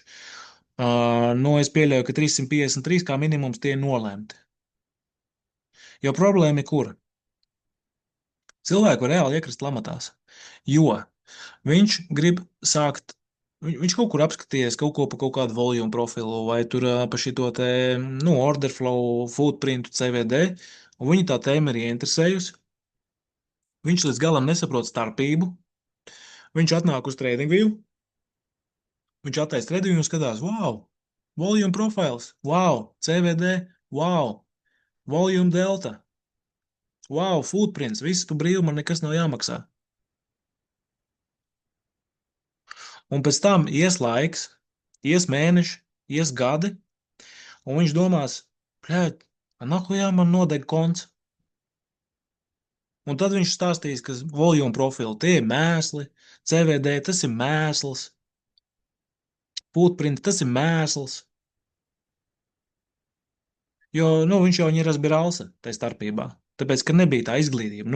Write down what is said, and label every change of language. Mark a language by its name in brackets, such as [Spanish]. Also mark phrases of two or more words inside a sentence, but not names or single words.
[Latvian] Es pieļauju, ka 353 kā minimums tie ir nolemti. Jo problēma ir kur? Cilvēku reāli iekrist lamatās, jo viņš grib sākt, viņš kaut kur apskatījies kaut ko pa kaut kādu volume profilu vai tur pa šito te, [English] order flow, [Latvian] footprintu, CVD, un viņa tā tēma ir ieinteresējusi. Viņš līdz galam nesaprot starpību. Viņš atnāk uz TradingView. Viņš attaisa TradingView un skatās, [English] wow, volume profiles, wow, CVD, wow, volume delta, wow, footprints, [Latvian] viss tu brīvi, man nekas nav jāmaksā. Un pēc tam ies laiks, ies mēneši, ies gadi, un viņš domās, [Russian] блядь, нахуя [Latvian] man nodeg konts. Un tad viņš stāstīs, ka volume profili tie ir mēsli, CVD tas ir mēsls, footprint tas ir mēsls, jo, nu, viņš jau ir razbiralsa tai starpībā, tāpēc, ka nebija tā izglītība.